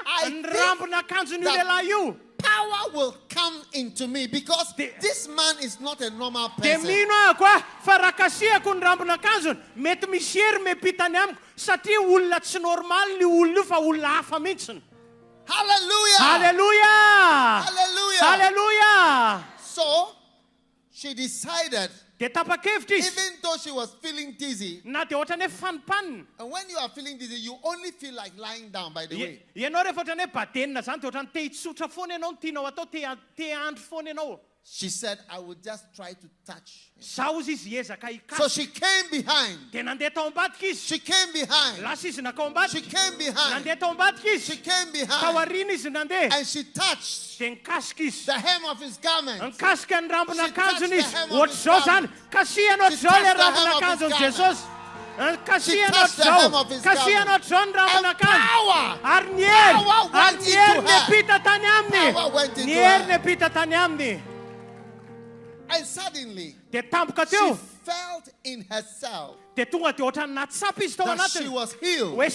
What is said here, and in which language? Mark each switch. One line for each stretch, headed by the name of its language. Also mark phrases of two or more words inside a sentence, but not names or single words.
English: I
Malagasy: ny
English: think
Malagasy: rambona akanjon'io
English: that-
Malagasy: lehilahy io.
English: power will come into me because The- this man is not a normal
Malagasy: Dia
English: person.
Malagasy: mino ahako fa raha kasihako ny rambona akanjony mety misy hery mepitany amiko satria olona tsy normal ny olona io fa olona hafa mihitsiny.
English: Hallelujah.
Malagasy: Halleluja.
English: Hallelujah.
Malagasy: Halleluja.
English: So she decided,
Malagasy: Dia tapa-kevitra izy.
English: even though she was feeling dizzy,
Malagasy: Na dia ohatrany hoe fanipanina.
English: and when you are feeling dizzy, you only feel like lying down, by the way.
Malagasy: Ianao rehefa ohatrany hoe badenina zany dia ohatrany te hitsotra foana ianao no tianao atao te andro foana ianao.
English: She said, I would just try to touch him.
Malagasy: Zao izy izy hiezaka
English: So
Malagasy: hikasika.
English: she came behind.
Malagasy: Dia nandeha tao ambadika izy.
English: She came behind.
Malagasy: Lasa izy nakao
English: She
Malagasy: ambadika.
English: came behind.
Malagasy: Nandeha tao ambadika
English: She
Malagasy: izy.
English: came
Malagasy: Tao
English: behind.
Malagasy: aoriana izy nandeha.
English: And she touched
Malagasy: Dia nikasika izy.
English: the hem of his garment.
Malagasy: Nikasika ny rambona
English: She touched
Malagasy: akanjony
English: the
Malagasy: izy.
English: hem of his
Malagasy: Ohatr'izao zany.
English: garment.
Malagasy: Kasihana
English: She
Malagasy: ohatr'izao le
English: touched the
Malagasy: rambona
English: hem of his
Malagasy: akanjon'i
English: garment.
Malagasy: Jesosy.
English: She touched the hem of his garment. And power went into her. And suddenly, she felt in herself that she was healed.